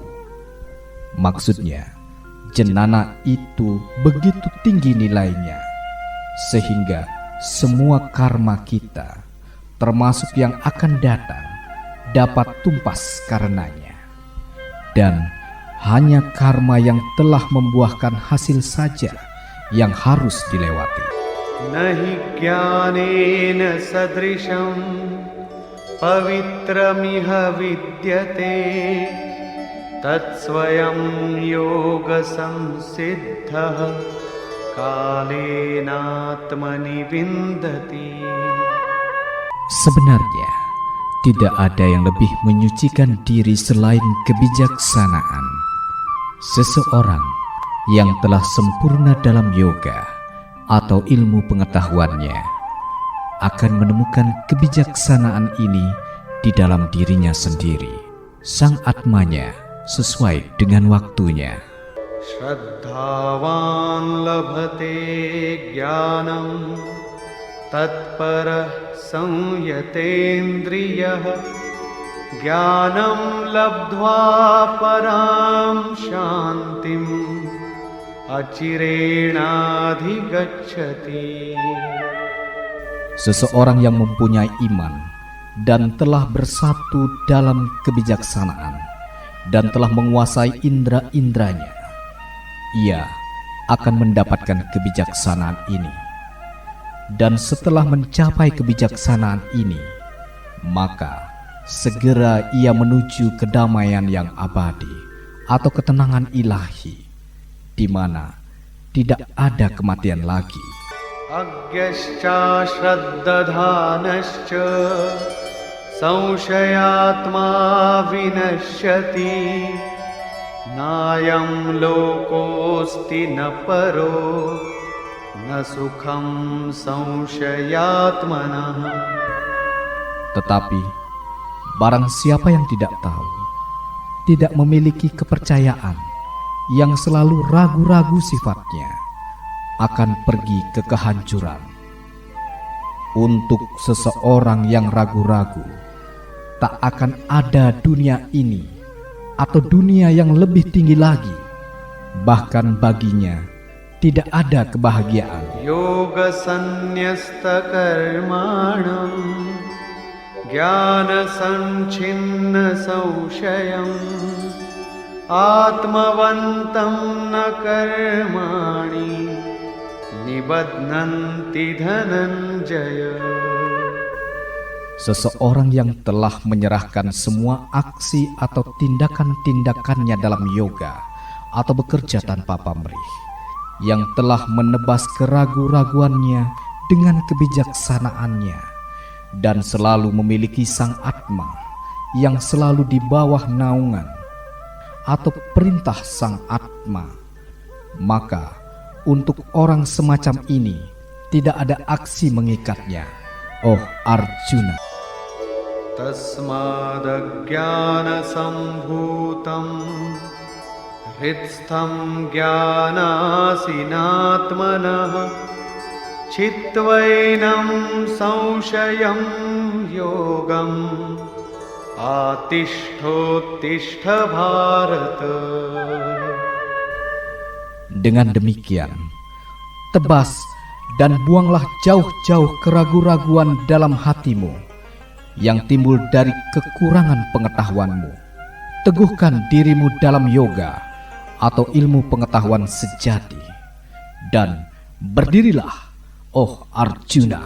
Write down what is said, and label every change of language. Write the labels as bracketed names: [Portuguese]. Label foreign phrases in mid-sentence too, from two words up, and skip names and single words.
[Indonesian] Maksudnya, jenana itu begitu tinggi nilainya, sehingga semua karma kita, termasuk yang akan datang, dapat tumpas karenanya. Dan hanya karma yang telah membuahkan hasil saja yang harus dilewati. [Sanskrit] Nahi jnanena sadrisham pavitramiha vidyate tatsvayam yoga samsiddhah kalenatmani vindati. [Indonesian] Sebenarnya tidak ada yang lebih menyucikan diri selain kebijaksanaan. Seseorang yang telah sempurna dalam yoga atau ilmu pengetahuannya akan menemukan kebijaksanaan ini di dalam dirinya sendiri, sang atmanya, sesuai dengan waktunya. [Sanskrit] Shraddhavan labhate jnanam tatparah samyatendriyah jnanam labdhva param shantim acirenadhigacchati. [Indonesian] Seseorang yang mempunyai iman dan telah bersatu dalam kebijaksanaan dan telah menguasai indera-inderanya, ia akan mendapatkan kebijaksanaan ini. Dan setelah mencapai kebijaksanaan ini, maka segera ia menuju kedamaian yang abadi atau ketenangan ilahi, di mana tidak ada kematian lagi. [Sanskrit] Agyascha shraddadhanascha samshayatma vinashyati nayam lokosti na paro na sukham samshayatmanah. [Indonesian] Tetapi barang siapa yang tidak tahu, tidak memiliki kepercayaan, yang selalu ragu-ragu sifatnya, akan pergi ke kehancuran. Untuk seseorang yang ragu-ragu, tak akan ada dunia ini atau dunia yang lebih tinggi lagi. Bahkan baginya tidak ada kebahagiaan. [Sanskrit] Yoga sannyasta karmanam jnana sanchinna saushayam atmavantam na karmani nibadnanti dhananjaya. [Indonesian] Seseorang yang telah menyerahkan semua aksi atau tindakan-tindakannya dalam yoga atau bekerja tanpa pamrih, yang telah menebas keragu-raguannya dengan kebijaksanaannya, dan selalu memiliki sang atma yang selalu di bawah naungan atau perintah sang atma, maka untuk orang semacam ini tidak ada aksi mengikatnya, oh Arjuna. [Sanskrit] Tasmadajnana sambhutam hridstham jnanasinatmanah chitvainam samshayam yogam atishthotishth bharata. [Indonesian] Dengan demikian, tebas dan buanglah jauh-jauh keragu-raguan dalam hatimu yang timbul dari kekurangan pengetahuanmu. Teguhkan dirimu dalam yoga atau ilmu pengetahuan sejati, dan berdirilah, oh Arjuna.